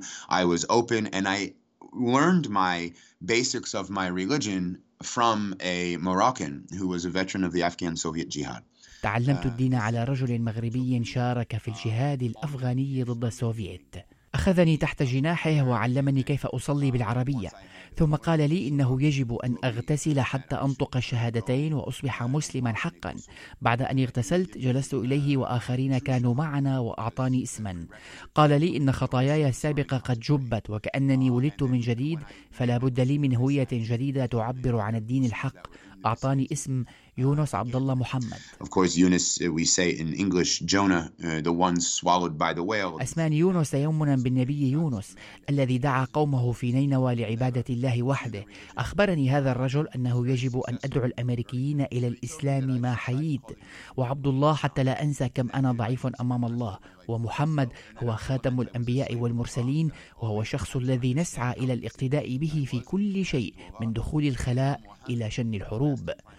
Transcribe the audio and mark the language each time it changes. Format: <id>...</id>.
<en>I was open and I learned my basics of my religion from a Moroccan who was a veteran of the Afghan-Soviet jihad.</en> <ar>تعلمت الدين على رجل مغربي شارك في الجهاد الأفغاني ضد السوفييت. أخذني تحت جناحه وعلمني كيف أصلي بالعربية، ثم قال لي إنه يجب أن أغتسل حتى أنطق الشهادتين وأصبح مسلما حقا. بعد أن اغتسلت جلست إليه وآخرين كانوا معنا وأعطاني اسما. قال لي إن خطاياي السابقة قد جبت وكأنني ولدت من جديد، فلا بد لي من هوية جديدة تعبر عن الدين الحق. أعطاني اسم يونس عبد الله محمد.</ar> <en>Of course, Yunus, we say in English, Jonah, the one swallowed by the whale.</en> <ar>أسمان يونس يمنا بالنبي يونس الذي دعا قومه في نينوى لعبادة الله وحده. أخبرني هذا الرجل أنه يجب أن أدعو الأمريكيين إلى الإسلام ما حييت. وعبد الله، حتى لا أنسى كم أنا ضعيف أمام الله. ومحمد هو خاتم الأنبياء والمرسلين، وهو الشخص الذي نسعى إلى الاقتداء به في كل شيء، من دخول الخلاء إلى شن الحروب.</ar>